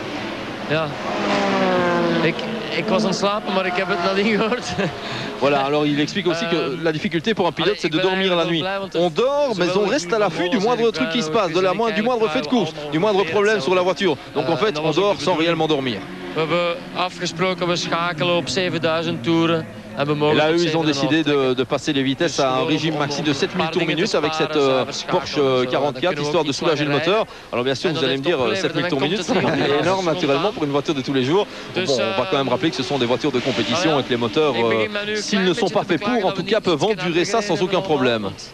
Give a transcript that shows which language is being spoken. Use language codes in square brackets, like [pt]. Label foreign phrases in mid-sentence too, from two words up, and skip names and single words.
[fr] Voilà, alors il explique aussi que la difficulté pour un pilote c'est de dormir la nuit. On dort mais on reste à l'affût du moindre truc qui se passe, du moindre fait de course, du moindre problème sur la voiture. Donc en fait on dort sans réellement dormir. [nl] We hebben afgesproken, we schakelen op 7000 toeren. [fr] Et là, eux, ils ont décidé de passer les vitesses à un régime maxi de 7000 tours minute avec cette Porsche 44, histoire de soulager le moteur. Alors bien sûr, vous allez me dire 7000 tours minute, c'est énorme naturellement pour une voiture de tous les jours. Bon, on va quand même rappeler que ce sont des voitures de compétition et que les moteurs, s'ils ne sont pas faits pour, en tout cas, peuvent endurer ça sans aucun problème.